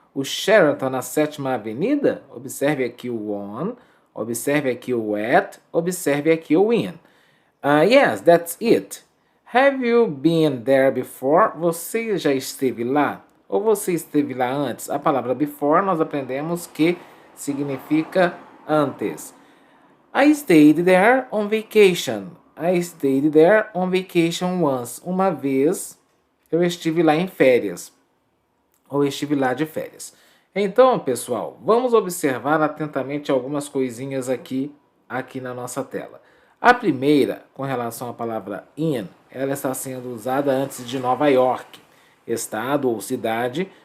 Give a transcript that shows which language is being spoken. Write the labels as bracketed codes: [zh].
[pt] O Sheraton na 7ª Avenida. Observe aqui o on, observe aqui o at, observe aqui o in. [en] Yes, that's it. Have you been there before? [pt] Você já esteve lá? Ou você esteve lá antes? A palavra before nós aprendemos que significa antes. [en] I stayed there on vacation. I stayed there on vacation once. [pt] Uma vez eu estive lá em férias. Ou estive lá de férias. Então, pessoal, vamos observar atentamente algumas coisinhas aqui na nossa tela. A primeira, com relação à palavra in, ela está sendo usada antes de Nova York, estado ou cidade.